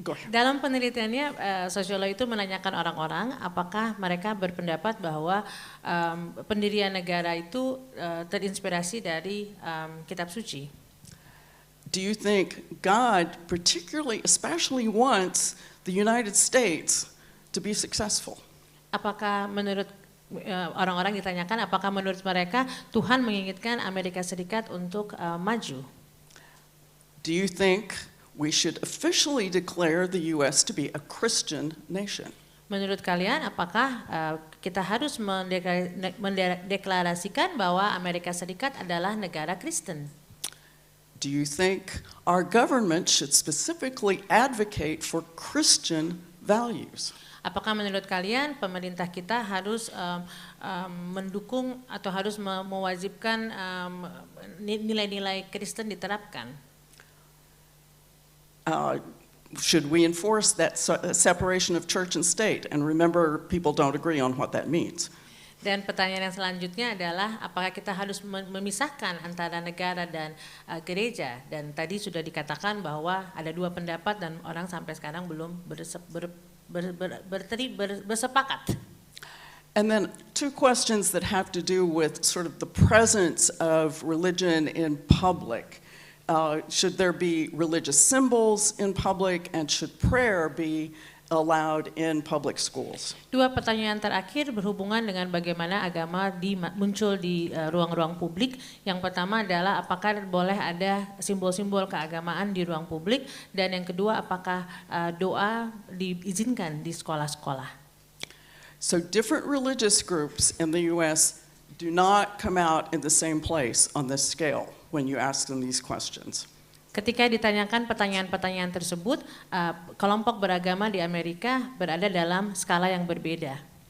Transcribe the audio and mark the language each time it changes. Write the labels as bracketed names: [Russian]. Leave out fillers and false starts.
[Indonesian] Dalam penelitiannya, sosiolog itu menanyakan orang-orang apakah mereka berpendapat bahwa pendirian negara itu terinspirasi dari kitab suci. [English] Do you think God especially wants the United States to be successful? [Indonesian] Apakah menurut orang-orang ditanyakan apakah menurut mereka Tuhan menginginkan Amerika Serikat untuk maju? [English] Do you think we should officially declare the U.S. to be a Christian nation? [Indonesian] Menurut kalian apakah kita harus mendeklarasikan bahwa Amerika Serikat adalah negara Kristen? [English] Do you think our government should specifically advocate for Christian values? [Indonesian] Apakah menurut kalian pemerintah kita harus mendukung atau harus mewajibkan nilai-nilai Kristen diterapkan? [English] Should we enforce that separation of church and state? And remember, people don't agree on what that means. [Indonesian] Dan pertanyaan yang selanjutnya adalah apakah kita harus memisahkan antara negara dan gereja? Dan tadi sudah dikatakan bahwa ada dua pendapat dan orang sampai sekarang belum bersepakat. [English] And then two questions that have to do with sort of the presence of religion in public. Should there be religious symbols in public, and should prayer be allowed in public schools. [Indonesian] Dua pertanyaan terakhir berhubungan dengan bagaimana agama muncul di ruang-ruang publik. Yang pertama adalah apakah boleh ada simbol-simbol keagamaan di ruang publik, dan yang kedua apakah doa diizinkan di sekolah-sekolah. [English] So different religious groups in the US do not come out in the same place on this scale when you ask them these questions. [Indonesian] Ketika ditanyakan pertanyaan-pertanyaan tersebut, kelompok beragama di Amerika berada dalam skala yang berbeda.